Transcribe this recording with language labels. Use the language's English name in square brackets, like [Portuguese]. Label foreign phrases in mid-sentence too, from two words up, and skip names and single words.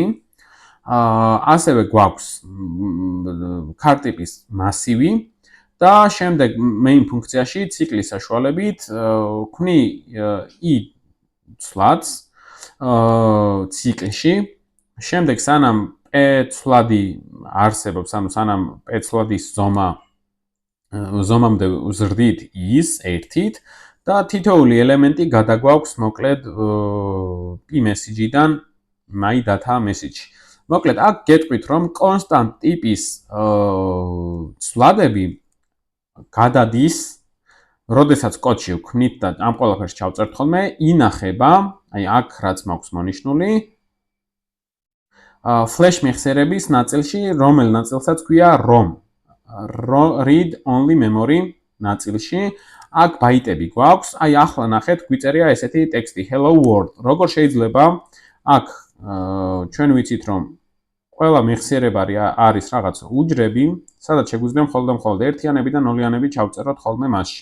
[Georgian] ასევე გვაქვს char ტიპის მასივი და შემდეგ main ფუნქციაში ციკლის საშუალებით ვქნი i ცვლადს ციკლში. შემდეგ სანამ p ცვლადი არსებობს, ანუ სანამ p ცვლადის ზომამდე ვზრდით is ერთით და თითოეული ელემენტი გადაგვაქვს მოკლედ p message-დან [English] my data message. [Georgian] მოკლედ აქ გეტყვით, რომ constant ტიპის ცვლადები გადადის, როდესაც კოდში ვქნით და ამ ყველაფერს ჩავწერთ ხოლმე, ინახება, აი აქ რაც მაქვს მონიშნული, flash მეხსიერების ნაწილში, რომელ ნაწილსაც ქვია ROM, [English] read only memory [Georgian] ნაწილში. აქ ბაიტები გვაქვს, აი ახლა ნახეთ, გვიწერია ესეთი ტექსტი [English] hello world. [Georgian] როგორ შეიძლება აქ ჩვენ ვიცით, რომ ყველა მეხსიერება არის რაღაც უჯრები, სადაც შეგვიძლია მხოლოდ ერთიანები და ნოლიანები ჩავწეროთ ხოლმე მასში.